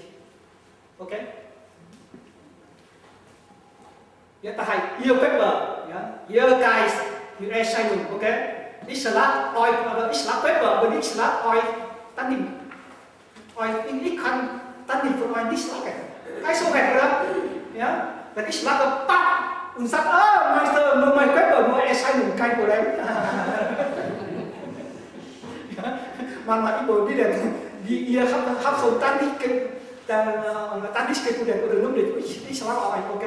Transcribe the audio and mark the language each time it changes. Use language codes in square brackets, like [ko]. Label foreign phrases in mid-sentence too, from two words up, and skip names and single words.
[de] Okay? Ja, das heißt, ihr Körper, ja, ihr Geist, ihr Erscheinung, okay? Ich schlage euch, aber ich schlage Körper, aber ich schlage euch dann nicht. Ich kann dann nicht von euch nicht schlagen. [vi] Cái số này đó, [de] ja? Wenn ich schlage, papp, und sage, Meister, nur mein Körper, nur Erscheinung, kein Problem. Manchmal immer wieder, ihr habt so dann nicht gefunden, oder nur nicht, ich schlage euch, okay?